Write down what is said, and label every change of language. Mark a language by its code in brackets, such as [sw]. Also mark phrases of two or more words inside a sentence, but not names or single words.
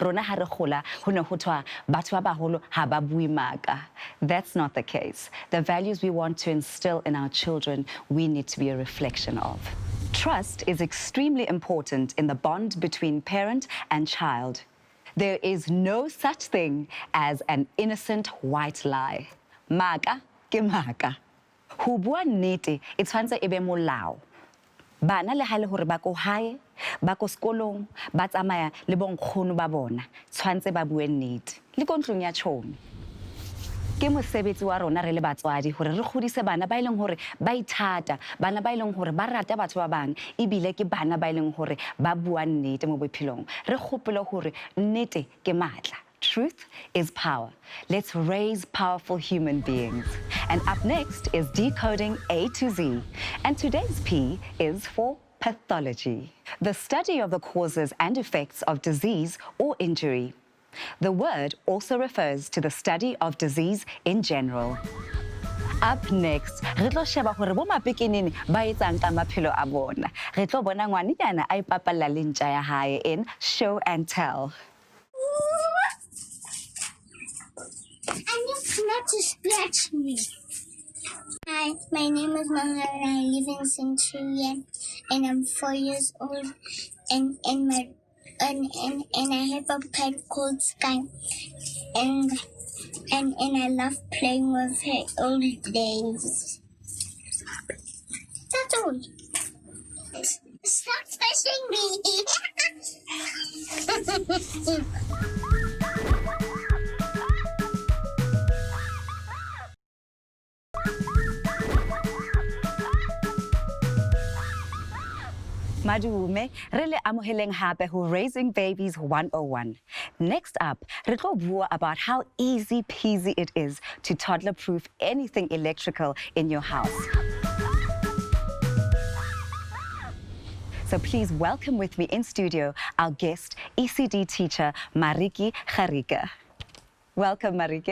[en] That's not the case. The values we want to instill in our children, we need to be a reflection of. Trust is extremely important in the bond between parent and child. There is no such thing as an innocent white lie. [st] Maka ke maka. Ho bua nnete e tshwantse e be molao. Bana le hale hore ba ko hae, ba ko sekolong, ba tsamaya le bonkgono ba bona, tshwantse ba bue nnete. Le ko ntlong ya tshomi. Ke mosebetsi wa rona re le batswadi hore re godise bana ba ileng hore ba ithata, bana ba ileng hore ba rata batho ba bang, ebile ke bana ba ileng hore ba bua nnete mo bophelong. Re gopole hore nnete ke matla. [en] Truth is power. Let's raise powerful human beings. And up next is Decoding A to Z. And today's P is for pathology, the study of the causes and effects of disease or injury. The word also refers to the study of disease in general. Up next, [st] re tlo sheba hore bo mapekenene ba etsang ka maphelo a bona. Re tlo bona ngwanenyana a ipapalla le ntja ya hae in Show and Tell. [en] And it's not to scratch me. Hi, my name is Mokghatle. I live in Centurion, and I'm 4 years old. And I have a pet called Sky. And And I love playing with her all days. That's all. Stop touching me. [st] Madume, re le amoheleng hape ho Raising Babies 101. [en] Next up, [st] re tlo bua [en] about how easy peasy it is to toddler-proof anything electrical in your house. So please welcome with me in studio our guest, ECD teacher, Marietjie Gericke. Welcome, Marietjie.